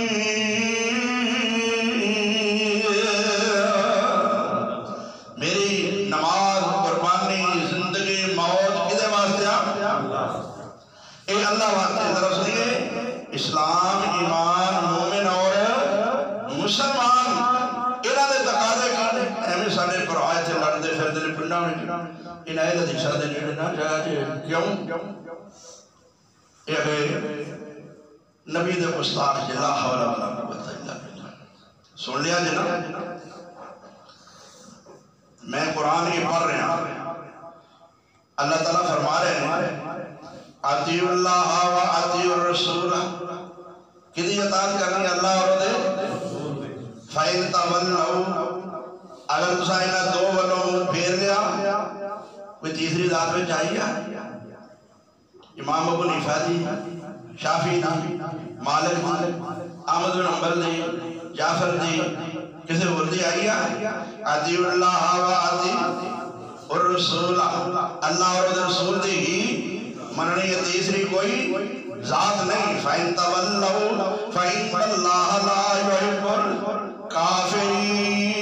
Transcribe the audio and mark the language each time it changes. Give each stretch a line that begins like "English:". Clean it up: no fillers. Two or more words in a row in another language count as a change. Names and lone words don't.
Punjabi: میری نماز قربانی زندگی موت کدے واسطے اے اللہ واسطے ذرا سنیے اسلام ایمان مومن اور مسلمان انہاں دے تقاضے کی ایویں ساڈے پر آئے تھے لڑدے پھردے نے پنڈاں وچ انہاں دے حدیثاں دے نیڑے نہ جا جے کیوں اے نبی دے گستاخ
Arabic: لا حول ولا قوت الا باللہ
Punjabi: سن لیا جناب میں قرآن کی پڑھ رہا ہوں اللہ تعالیٰ فرما رہے ہیں
Arabic: اطیعوا اللہ و اطیعوا الرسول
Punjabi: کدی اطاعت کرنی اللہ اور دے
Arabic: فَإِن تَوَلَّوْا
Punjabi: اگر تسا انہاں دو ولوں پھیر لیا کوئی تیسری ذات میں چاہیے امام ابو حنیفہ دی شافعی دی مالک دی احمد بن حنبل دی جعفر دی کسی اور دی آئی ہے
Arabic: اطیعوا اللہ و اطیعوا الرسول
Punjabi: اللہ اور رسول دی ہی مننی ہے تیسری کوئی ذات نہیں
Arabic: فَإِن تَوَلَّوْا فَإِنَّ اللَّهَ لَا يُحِبُّ الْكَافِرِينَ